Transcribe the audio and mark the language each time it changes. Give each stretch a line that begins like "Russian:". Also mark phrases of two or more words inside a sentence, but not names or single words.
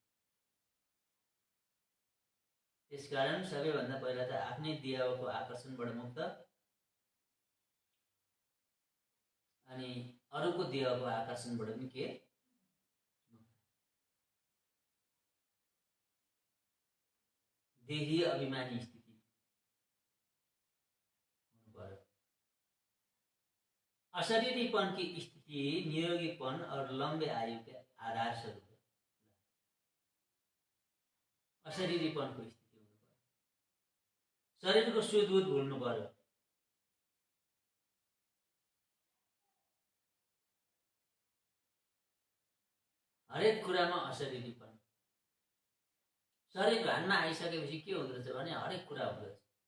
Nepali: त्यसकारण सबैभन्दा पहिला त आफ्नै देहको आकर्षणबाट मुक्त अनि अरूको देहको आकर्षणबाट पनि के देही अभिमानी स्थिति हुनु पर्यो।
Hindi: अशरीरीपन की स्थिति निरोगीपन और लंबे आयु के आधार स्वरूप है।
Nepali: अशरीरीपन को स्थिति हुनु पर्यो, शरीर को शुद्ध दूध भुल्नु पर्यो। हरेक कुरामा अशरीरीपन। शरीर भानमा आइसकेपछि के हुँदो रहेछ भने हरेक कुरा हुँदो रहेछ।